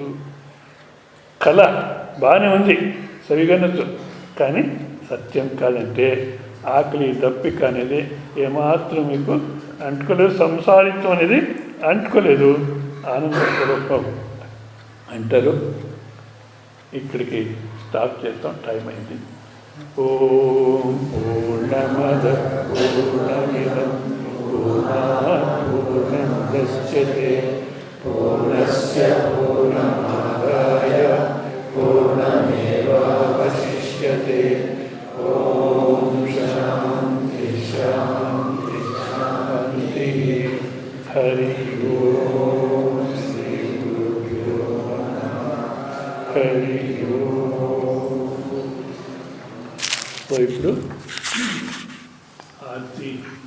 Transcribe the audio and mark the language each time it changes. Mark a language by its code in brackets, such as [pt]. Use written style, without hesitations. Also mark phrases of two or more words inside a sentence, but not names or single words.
[te] కళ బాగానే ఉంది, సవిగనసు, కానీ సత్యం కాదంటే ఆకలి దప్పిక అనేది ఏమాత్రం మీకు అంటుకోలేదు. సంసారిత్వం అనేది అంటుకోలేదు. ఆనంద స్వరూపం అంటారు. ఇక్కడికి స్టాప్ చేస్తాం, టైం అయింది. [sa] ॐ पूर्णमद पूर्णमिदं पूर्णात् पूर्णमुदच्यते पूर्णस्य पूर्णमादाय पूर्णमेवावशिष्यते. ॐ शान्ति शान्ति शान्ति. हरि ॐ श्री गुरुभ्यो नमः. हरि ॐ. [te] ఇప్పుడు ఆర్తి